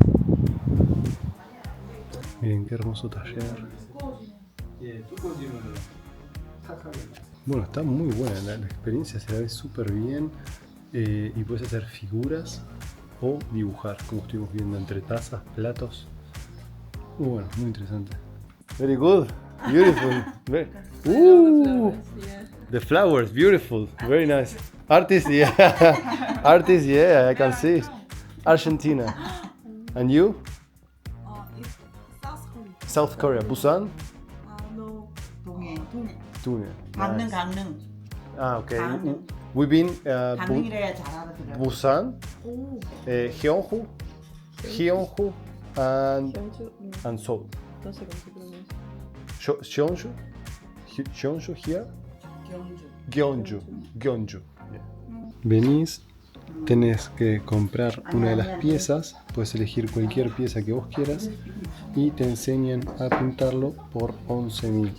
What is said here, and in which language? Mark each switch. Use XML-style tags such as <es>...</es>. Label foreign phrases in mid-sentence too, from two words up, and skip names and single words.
<es>Miren qué hermoso taller. Bueno, está muy buena, la experiencia se la ve súper bien y puedes hacer figuras o dibujar, como estuvimos viendo, entre tazas, platos. Muy bueno, muy interesante.</es> <en>Very good, beautiful. The flowers, beautiful, very nice. Artist, yeah. Artist, yeah, I can see. Argentina. And you? It's South Korea. South Korea, Busan? No, 동해. Tune. 강릉 Nice. 강릉 Ah, okay. 강릉. We've been</en> <ko>강릉이래야 잘 알아들어.</ko> <en>Busan, 오, Gyeongju, and Seoul.</en> <es>no sé cómo se pronuncia.</es> <en>Jeonju here? 경주. Gyeongju.</en> <es>Venís, tenés que comprar una de las piezas, puedes elegir cualquier pieza que vos quieras y te enseñan a pintarlo por 11.000.</es>